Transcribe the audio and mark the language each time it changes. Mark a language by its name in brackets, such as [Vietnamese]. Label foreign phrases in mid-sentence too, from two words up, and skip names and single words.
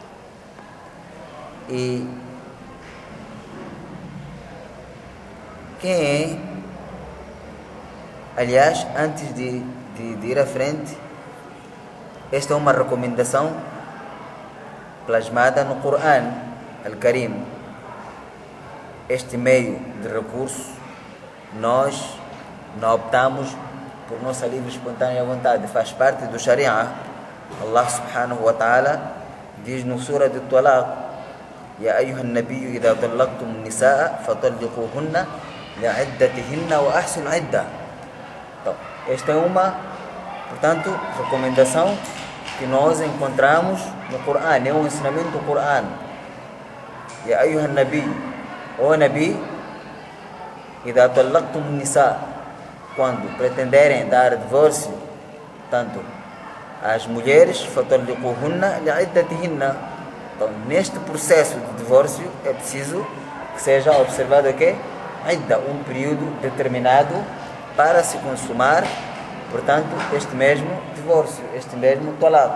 [Portuguese] E aliás, antes de ir à frente, esta é uma recomendação plasmada no Coran Al-Karim. Este meio de recurso nós não optamos por nossa livre e espontânea vontade, faz parte do Sharia. [Arabic] الله سبحانه وتعالى [Portuguese] diz no Surah de Talaq: [Arabic] يا أيها النبي إذا طلقتم النساء فطلقوهن لعدتهن وأحصوا العدة. [Portuguese] Então, esta é uma, portanto, recomendação que nós encontramos no Coran, é um ensinamento do Coran. [Arabic] يا أيها النبي, ó Nabi, إذا طلقتم النساء, [Portuguese] quando pretenderem dar divórcio, tanto as mulheres, [Arabic] فطلقوهن لعدتهن. [Portuguese] Então, neste processo de divórcio é preciso que seja observado o quê? Idda, um período determinado para se consumar, portanto, este mesmo divórcio, este mesmo talaq.